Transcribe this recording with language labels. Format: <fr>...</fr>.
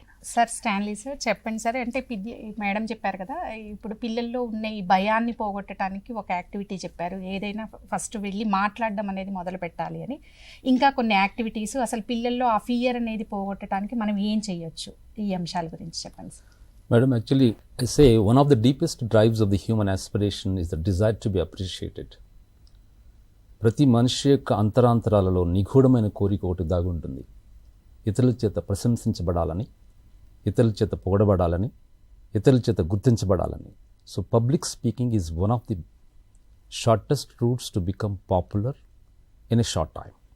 <te>Sir Stanley sir చెప్పండి sir. అంటే madam చెప్పారు కదా, ఇప్పుడు పిల్లల్లో ఉన్న ఈ భయాన్ని పోగొట్టడానికి ఒక యాక్టివిటీ చెప్పారు, ఏదైనా ఫస్ట్ వెళ్ళి మాట్లాడడం అనేది మొదలు పెట్టాలి అని. ఇంకా కొన్ని యాక్టివిటీస్, అసలు పిల్లల్లో ఆ ఫియర్ అనేది పోగొట్టడానికి మనం ఏం చేయొచ్చు, ఈ అంశాల గురించి చెప్పండి sir.</te> <en>Madam, actually, I say one of the deepest drives of the human aspiration is the desire to be appreciated.</en> <te>ప్రతి మనిషి యొక్క అంతరాంతరాలలో నిగూఢమైన కోరిక ఒకటి దాగి ఉంటుంది. ఇతరుల చేత ప్రశంసించబడాలని, ఇతరుల చేత పొగడబడాలని, ఇతరుల చేత గుర్తించబడాలని.</te> <en>So public speaking is one of the shortest routes to become popular in a short time.</en>